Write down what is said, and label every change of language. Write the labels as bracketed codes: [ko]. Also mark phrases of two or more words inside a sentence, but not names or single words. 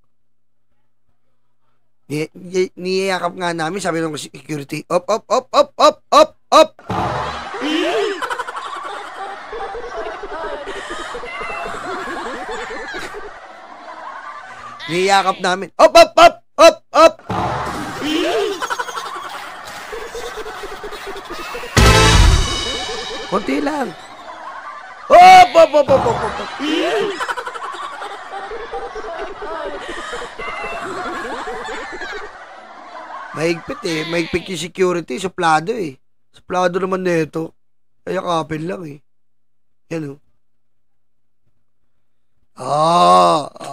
[tl] Niyayakap nga namin, sabi ng security, op, op, op, op, op, op, op. Niyayakap namin, op, op, op, op, op. Konti lang. Op, op, op, op, op, op. Mahigpit eh. Mahigpit yung security. Suplado eh. Suplado naman nito. Kaya kapil lang eh. Yan oh.